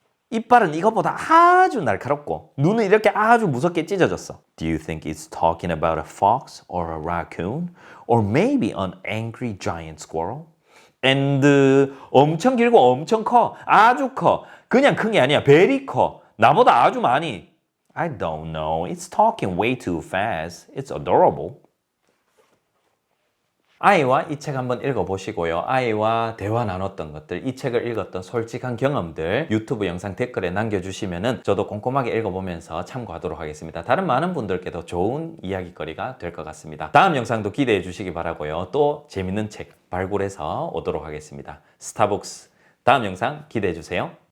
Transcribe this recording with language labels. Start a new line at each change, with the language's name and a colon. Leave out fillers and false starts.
Korean: 이빨은 이것보다 아주 날카롭고 눈은 이렇게 아주 무섭게 찢어졌어.
English: Do you think it's talking about a fox or a raccoon? Or maybe an angry giant squirrel?
Korean: And 엄청 길고 엄청 커. 아주 커. 그냥 큰 게 아니야. very 커. 나보다 아주 많이.
English: I don't know. It's talking way too fast. It's adorable.
Korean: 아이와 이 책 한번 읽어보시고요. 아이와 대화 나눴던 것들, 이 책을 읽었던 솔직한 경험들 유튜브 영상 댓글에 남겨주시면은 저도 꼼꼼하게 읽어보면서 참고하도록 하겠습니다. 다른 많은 분들께도 좋은 이야기거리가 될 것 같습니다. 다음 영상도 기대해 주시기 바라고요. 또 재밌는 책 발굴해서 오도록 하겠습니다. 스타북스 다음 영상 기대해 주세요.